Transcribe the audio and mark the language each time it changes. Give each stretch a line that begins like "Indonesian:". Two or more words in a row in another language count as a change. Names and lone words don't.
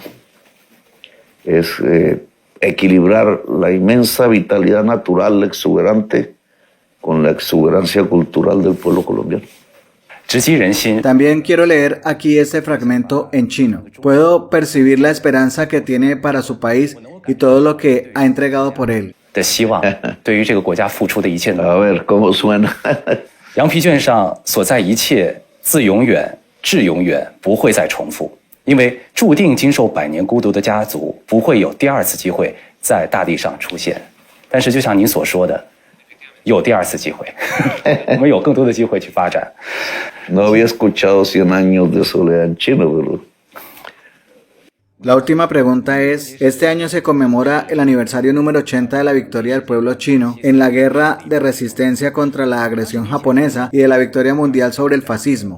Spanish: Es equilibrar la inmensa vitalidad natural exuberante con la exuberancia cultural del pueblo colombiano. También quiero leer aquí este fragmento en chino. Puedo percibir la esperanza que tiene para su país y todo lo que ha entregado por él. A ver, ¿cómo suena?
Chinese: 羊皮卷上所在一切，自永远至永远不会再重复，因为注定经受100年孤独的家族不会有第2次机会在大地上出现。但是就像您所说的，有第2次机会，我们有更多的机会去发展。
Spanish: No había escuchado 100 años de soledad en chino, pero La última pregunta es, este año se conmemora el aniversario número 80 de la victoria del pueblo chino en la guerra de resistencia contra la agresión japonesa y de la victoria mundial sobre el fascismo.